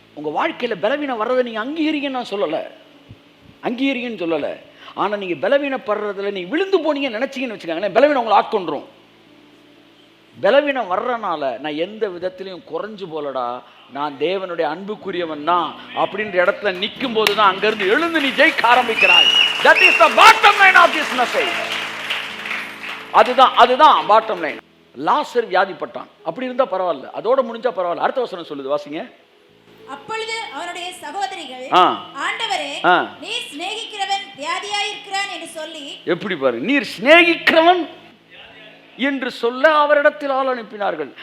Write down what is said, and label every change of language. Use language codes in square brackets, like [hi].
[ta] உங்கள் வாழ்க்கையில் பலவீனம் வர்றதை நீங்கள் அங்கீகரிங்கன்னு நான் சொல்லலை, அங்கீகரிங்கன்னு சொல்லலை. ஆனால் நீங்கள் பலவீனப்படுறதுல நீங்கள் விழுந்து போனீங்கன்னு நினச்சிங்கன்னு வச்சுக்காங்களேன், பலவீனம் உங்களை ஆட்கொண்டுரும். பலவீனம் வர்றனால நான் எந்த விதத்திலையும் குறைஞ்சு போலடா, நான் தேவனுடைய அன்புக்குரியவன் தான் அப்படின்ற இடத்துல நிற்கும் போது தான் அங்கேருந்து எழுந்து நீ ஜெயிக்க ஆரம்பிக்கிறாய். [en] That is the bottom line of this message. [ta] அதுதான் பாட்டம் லைன். லாசர் வியாதிப்பட்டான். அப்படி இருந்தா பரவாயில்ல, அதோட முடிஞ்சா பரவாயில்ல. அடுத்த வசனம் சொல்லுது, வாசிங்க. அப்பொழுது அவருடைய சகோதரிகள், ஆண்டவரே, நீர் சிநேகிக்கிறவன் வியாதியாயிருக்கிறான் என்று சொல்லி, எப்படி பாருங்க, நீர் சிநேகிக்கிறவன் என்று சொல்ல அவரிடத்தில் ஆள் அனுப்பினார்கள்.